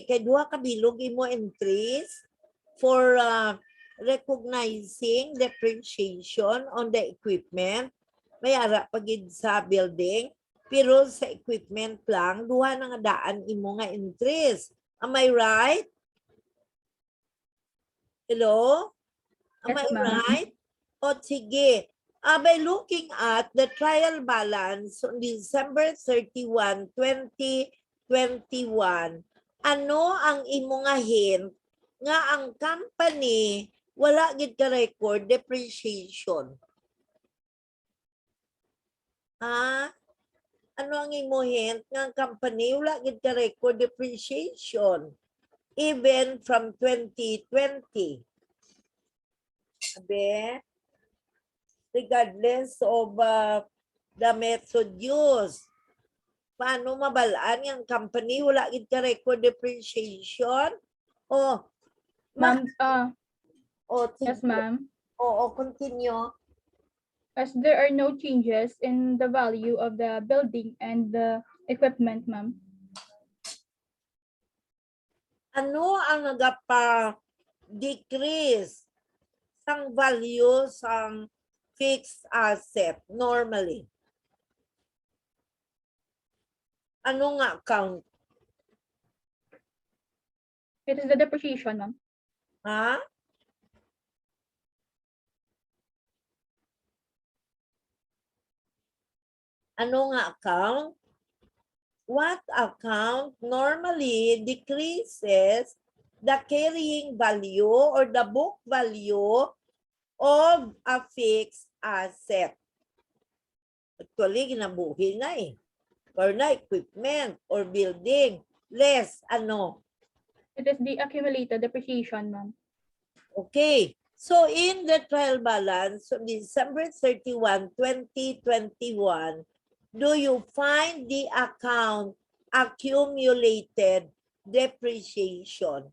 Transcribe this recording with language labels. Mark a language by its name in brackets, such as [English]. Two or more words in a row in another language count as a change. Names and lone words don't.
[Hiligaynon] Kay duha ka bilog imo entries [English] for recognizing depreciation on the equipment. [Hiligaynon] May ara pagid sa building, pero sa equipment lang duha na nga daan imo nga entries. [English] Am I right? Hello? Am Yes, I ma'am. right? [Hiligaynon] O sige. [English] By looking at the trial balance on December 31, 2021, [Hiligaynon] ano ang imo nga hint nga ang company wala gid ka [English] record depreciation? [Hiligaynon] Ha? Ano ang imo hint nga ang company wala gid ka [English] record depreciation even from 2020? Sabi, regardless of the method used. [Hiligaynon] Paano mabalaan yung company? Wala gid ka [English] record depreciation? [Hiligaynon] O, [English] Ma'am, yes, [Hiligaynon] sige. [English] ma'am. [Hiligaynon] Oo, [English] continue. As there are no changes in the value of the building and the equipment, ma'am. [Hiligaynon] Ano ang nagapa-decrease sang value sang [English] fixed asset [Hiligaynon] normally? Ano nga account? [English] It is the depreciation, ma'am. [Hiligaynon] Ha? Ano nga account? [English] What account normally decreases the carrying value or the book value of a fixed asset? Actually, [Hiligaynon] ginabuhi na eh. Or na equipment or building. Less, ano? [English] It is the accumulated depreciation, ma'am. Okay. So in the trial balance on December 31, 2021, do you find the account accumulated depreciation?